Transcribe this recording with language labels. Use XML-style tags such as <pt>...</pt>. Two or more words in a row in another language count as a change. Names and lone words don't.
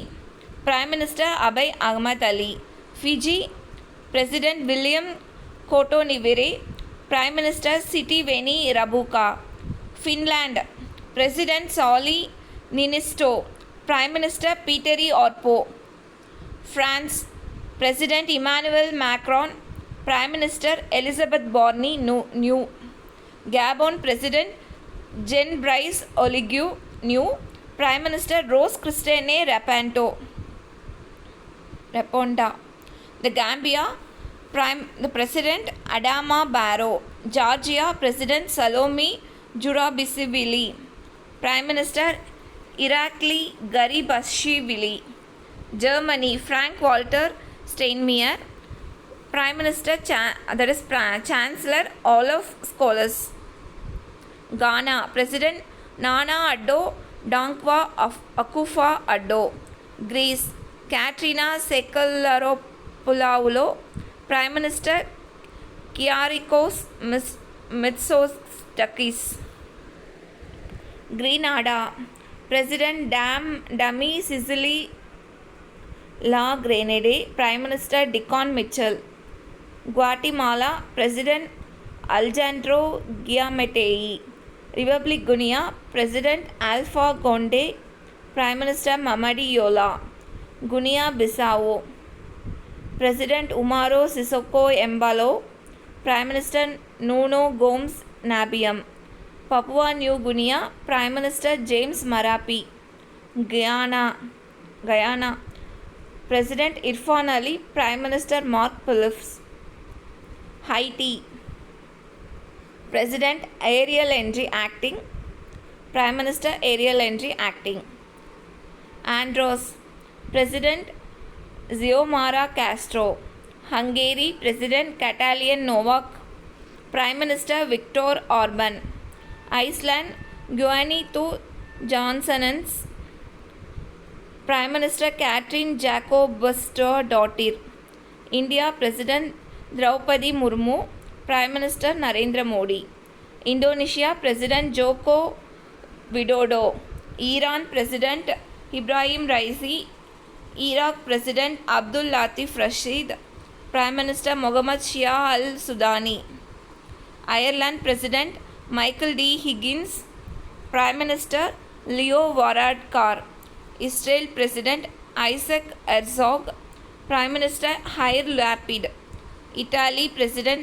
<en>Prime Minister Abiy Ahmed Ali, Fiji President William Kotonivere, Prime Minister Sitiveni Rabuka, Finland President Sauli Niinisto, Prime Minister Petteri Orpo, France President Emmanuel Macron, Prime Minister Elizabeth Borne New, Gabon President Jean-Brice Oligui New, Prime Minister Rose Christine Raponda, the Gambia the President Adama Barrow, Georgia President Salome Zurabishvili, Prime Minister Irakli Garibashvili, Germany Frank-Walter Steinmeier, Prime Minister Chancellor Olaf Scholz, Ghana President Nana Addo Dankwa Akufo-Addo, Greece Katerina Sakellaropoulou, Prime Minister Kyriakos Mitsotakis, Grenada President Dami Sicily La Grenade, Prime Minister Dickon Mitchell, Guatemala President Alejandro Giammattei, Republic Guinea President Alpha Conde, Prime Minister Mamadi Yola, Guinea-Bissau President Umaro Sissoco Embalo, Prime Minister Nuno Gomes Nabiam, Papua New Guinea Prime Minister James Marape, Guyana President Irfan Ali, Prime Minister Mark Phillips, Haiti President Ariel Henry Acting, Prime Minister Ariel Henry Acting, Andros President Xiomara Castro, Hungary President Catalin Novak, Prime Minister Viktor Orban, Iceland Guðni Jonssons, Prime Minister Katrin Jakobsdóttir, India President Draupadi Murmu, Prime Minister Narendra Modi, Indonesia President Joko Widodo, Iran President Ibrahim Raisi, Iraq President Abdul Latif Rashid, Prime Minister Mohammad Shia al-Sudani, Ireland President Michael D. Higgins, Prime Minister Leo Varadkar, Israel President Isaac Herzog, Prime Minister Yair Lapid, Italy President</en>